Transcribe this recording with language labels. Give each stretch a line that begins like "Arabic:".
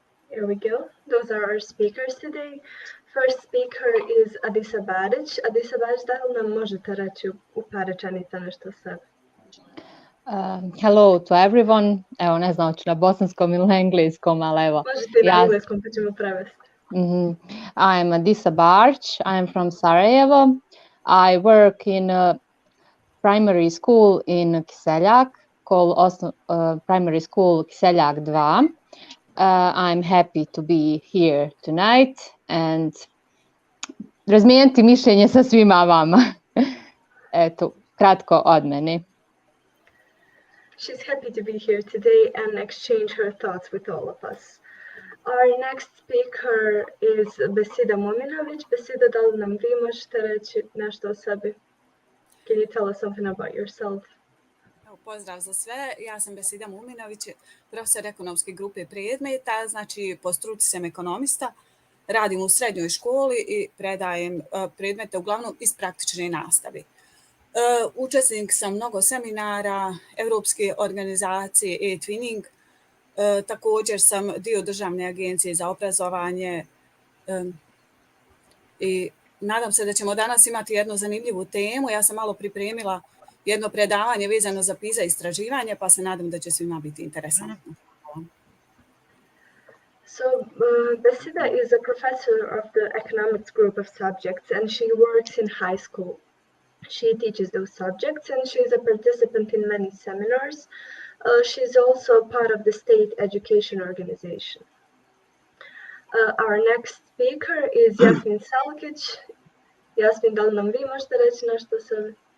English: Here we go. Those are our speakers today. First speaker is Adisa Barić.
Bosnian: Adisa Barić, da li nam možete reći u par rečenica nešto o sebi?
English: Hello to everyone.
Bosnian: Evo, ne znam, ću na bosanskom ili na engleskom, ali evo. Možete i na engleskom, pa ćemo prevesti.
English: I'm Adisa Barić. I'm from Sarajevo. I work in a primary school in Kiseljak, called Primary School Kiseljak 2. I'm happy to be here tonight and
Bosnian: razmijeniti mišljenje sa svima vama. Eto, kratko od mene.
English: She's happy to be here today and exchange her thoughts with all of us. Our next speaker is Besida Mominović.
Bosnian: Besida, da li nam vi možete reći nešto o sebi?
English: Can you tell us something about yourself?
Bosnian: Pozdrav za sve, ja sam Besida Mominović, profesor ekonomske grupe predmeta, znači po struci sam ekonomista, radim u srednjoj školi i predajem predmete uglavnom iz praktične nastave. Učesnik sam mnogo seminara, Europske organizacije e-twinning, također sam dio Državne agencije za obrazovanje i nadam se da ćemo danas imati jednu zanimljivu temu. Ja sam malo pripremila jedno predavanje vezano za PISA istraživanje, pa se nadam da će svima biti interesantno.
English: So Besida is a professor of the economics group of subjects, and she works in high school. She teaches those subjects, and she's a participant in many seminars. She's also part of the state education organization. Our next speaker is Jasmin Salkić.
Bosnian: Jasmin, da li nam vi možete reći nešto o sebi?